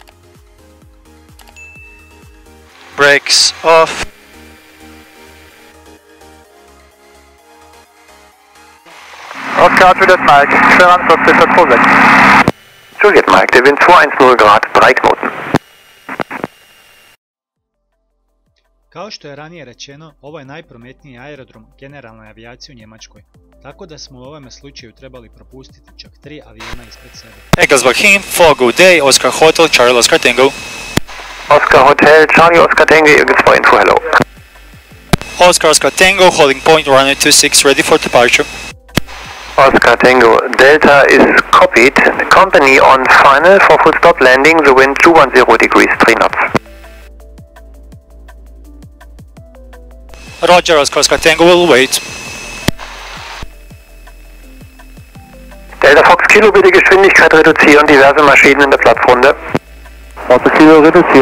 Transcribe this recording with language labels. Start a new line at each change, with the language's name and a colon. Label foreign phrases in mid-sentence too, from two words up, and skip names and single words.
English: Brakes off. Oscar, Juliet Mike, 42,26. Juliet Mike,
German: der Wind 210 Grad, 3 Knoten.
Croatian: Kao što je ranije rečeno, ovo je najprometniji aerodrom generalne avijacije u Njemačkoj, tako da smo u ovome slučaju trebali propustiti čak 3 aviona ispred sebe.
English: Eagles Bahim, 4 good day, Oscar Hotel, Charlie Oscar Tango. Oscar Hotel, Charlie Oscar Tango, Eagles 4 info, hello. Oscar Oscar Tango, holding point runway 26, ready for departure. Oscar Tango, Delta is copied. Company on final for full stop landing, the wind 210 degrees, 3 knots. Roger, Oscar Oscar Tango will wait.
German: Delta Fox Kilo, bitte Geschwindigkeit reduzieren, diverse Maschinen in der Platzrunde. Fox Kilo reduziert.